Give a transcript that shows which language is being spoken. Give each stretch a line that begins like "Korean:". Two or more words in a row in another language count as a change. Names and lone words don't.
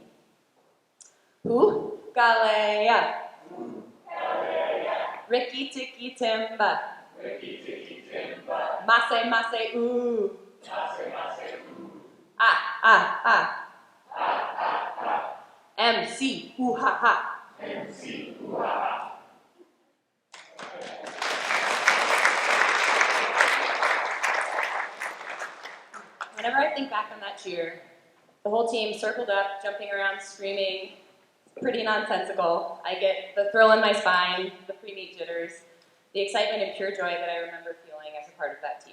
English: Who? Galea. Ricky Tiki Timba. Ricky Tiki Timba. Mase Mase Ooh. Mase Mase Ooh. Ah, ah, ah. Ah, ah, ah. MC, ooh, ha, ha. MC, ooh, ha, ha. Whenever I think back on that cheer, the whole team circled up, jumping around, screaming, pretty nonsensical. I get the thrill in my spine, the pre-meet jitters, the excitement and pure joy that I remember feeling as a part of that team.